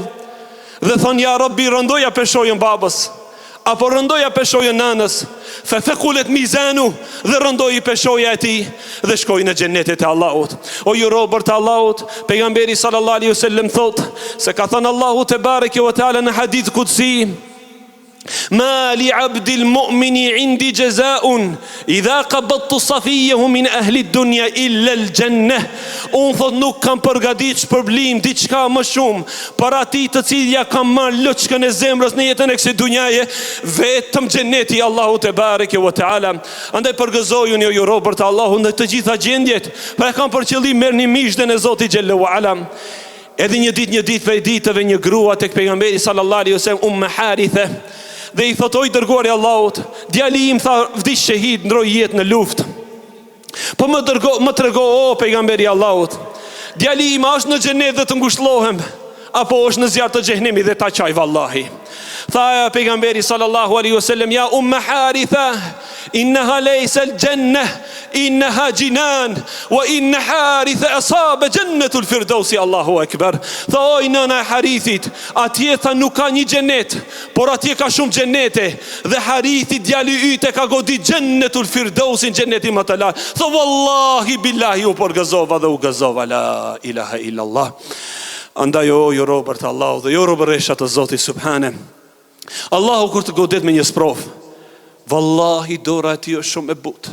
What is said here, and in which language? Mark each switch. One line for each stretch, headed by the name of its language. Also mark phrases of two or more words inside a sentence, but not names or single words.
Albanian: Dhe thonë,
Arabic: يا رب,
Albanian: rëndoja peshojën babës, apo rëndoja peshojën nanës.
Arabic: فثقل ميزانه,
Albanian: dhe rëndoi peshoja e tij dhe shkoi në xhenetet e Allahut. O ju robër të Allahut, pejgamberi
Arabic: صلى الله عليه وسلم
Albanian: thot se ka thënë Allahu
Arabic: تبارك وتعالى
Albanian: në
Arabic: حديث قدسي, ما لعبدي المؤمن عندي جزاء إذا قبضت صفيه من أهل الدنيا إلا الجنة.
Albanian: Unë thot nuk kam përgatitur shpërblim diçka më shumë për ati të cilja kam marrë loçkën e zemrës në jetën e kësaj dunjaje, vetëm xheneti Allahu
Arabic: تبارك وتعالى.
Albanian: Andaj përgëzojuni o ju robër të Allahut në të gjitha gjendjet, pra kam për qëllim merrni miqden e Zotit
Arabic: جل وعلا.
Albanian: Edhe një ditë prej ditëve një grua tek pejgamberi
Arabic: صلى الله عليه وسلم
Albanian: Haritha, dhe i thot, oj dërguari Allahut, djali im tha vdiq shahid, ndroi jetë në luftë. Po më trego o pejgamberi Allahut, djali im është në xhenet dhe të ngushëllohem, apo është në zjarr të xhehenemit dhe ta qaj vallahi. Tha pejgamberi
Arabic: صلى الله عليه وسلم,
Albanian: ja Haritha,
Arabic: إنها ليست الجنة إنها جنان وإن حارثة أصاب جنة الفردوس. الله أكبر.
Albanian: Tha oj nëna e Harithit, atje tha nuk ka një xhenet, por atje ka shumë xhenete, dhe Harithi djali yt e ka godit
Arabic: جنة الفردوس,
Albanian: xheneti më të lartë. Tha
Arabic: والله بالله
Albanian: u përgëzova dhe u gëzova,
Arabic: لا إله إلا الله.
Albanian: Andaj o ju robër të Allahut dhe ju robëresha të Zotit subhane, Allahu kur të godet me një sprov, Wallahi dora e tij është shumë e butë.